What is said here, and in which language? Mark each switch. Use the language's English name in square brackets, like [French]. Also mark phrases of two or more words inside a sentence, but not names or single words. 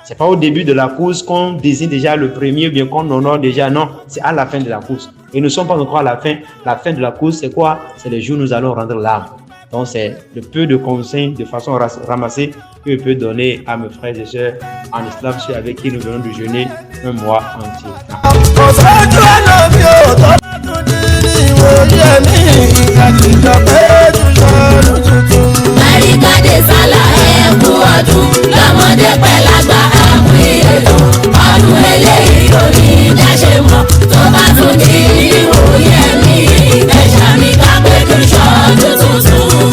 [French] C'est pas au début de la course qu'on désigne déjà le premier ou bien qu'on honore déjà. Non, c'est à la fin de la course. Et nous ne sommes pas encore à la fin. La fin de la course, c'est quoi? C'est le jour où nous allons rendre l'âme. Donc, c'est le peu de conseils de façon ramassée que je peux donner à mes frères et sœurs en islam, ceux avec qui nous venons de jeûner un mois entier. [Yoruba] Barikade sálà ẹ̀kú ọdún lọ́mọdé pẹ̀lágbà àmú ìyẹ̀dùn ọdún eléyìí ò ní jáṣe mọ́ tó bá tún di ìwòye mi ẹ̀ṣà mi ká pé kí n ṣọdún tuntun.